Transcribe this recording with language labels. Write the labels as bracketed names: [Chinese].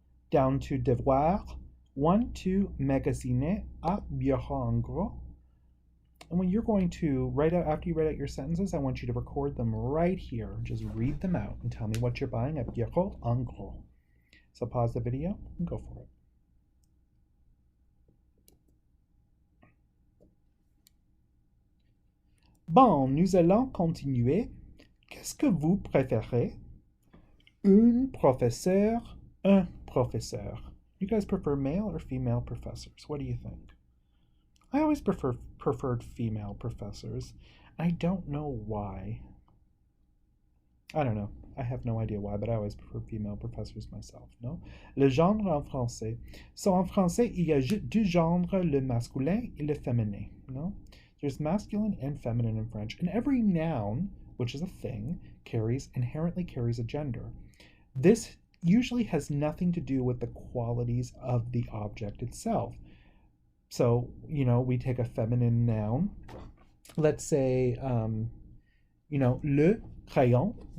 [English] Down to [French] devoir, 1, 2, magasiner à bureau en gros. [English] And when you're going to write out, after you write out your sentences, I want you to record them right here. Just read them out and tell me what you're buying at bureau en gros. So pause the video and go for it. [French] Bon, nous allons continuer. Qu'est-ce que vous préférez? Un professeur, un professeur. [English] You guys prefer male or female professors? What do you think? I always preferred female professors. I don't know why. I don't know. I have no idea why, but I always prefer female professors myself, no? [French] Le genre en français. So en français, il y a deux genres, le masculin et le féminin, no? [English] There's masculine and feminine in French, and every noun, which is a thing, inherently carries a gender. This usually has nothing to do with the qualities of the object itself. So, we take a feminine noun. Let's say, le crayon.